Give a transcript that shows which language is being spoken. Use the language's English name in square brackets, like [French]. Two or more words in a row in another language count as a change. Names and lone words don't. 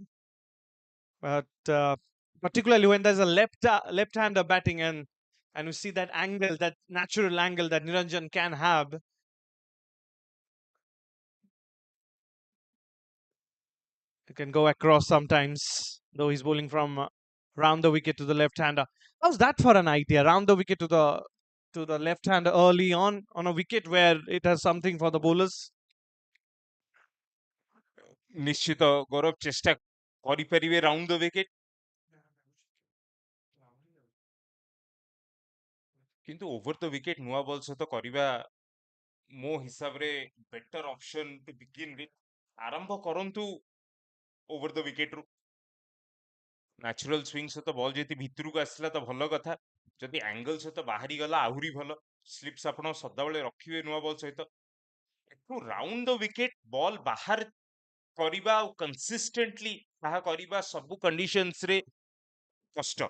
[English] But particularly when there's a left-hander batting and you see that angle, that natural angle that Niranjan can have, you can go across sometimes. Though he's bowling from round the wicket to the left-hander. How's that for an idea? Round the wicket to the left-hander early on a wicket where it has something for the bowlers. [Odia] ନିଶ୍ଚିତ ଗୌରବ ଚେଷ୍ଟା କରିପାରିବେ [English] round the wicket [Odia] କିନ୍ତୁ [English] over the wicket [Odia] ନୂଆ ବଲ୍ ସହିତ କରିବା ମୋ ହିସାବରେ [English] better option to begin with [Odia] ଆରମ୍ଭ କରନ୍ତୁ [English] over the wicket [Odia] ରୁ [English] natural swing [Odia] ସହିତ ବଲ୍ ଯଦି ଭିତରକୁ ଆସିଲା ତ ଭଲ କଥା ଯଦି ଆଙ୍ଗଲ ସହିତ ବାହାରି ଗଲା ଆହୁରି ଭଲ ସ୍ଲିପ୍ସ ଆପଣ ସଦାବେଳେ ରଖିବେ ନୂଆ ବଲ୍ ସହିତ ଏଠୁ [English] round the wicket ball [Odia] ବାହାର କରିବା ଆଉ କନସିଷ୍ଟେଣ୍ଟଲି ତାହା କରିବା ସବୁ କଣ୍ଡିସନ୍ସରେ କଷ୍ଟ।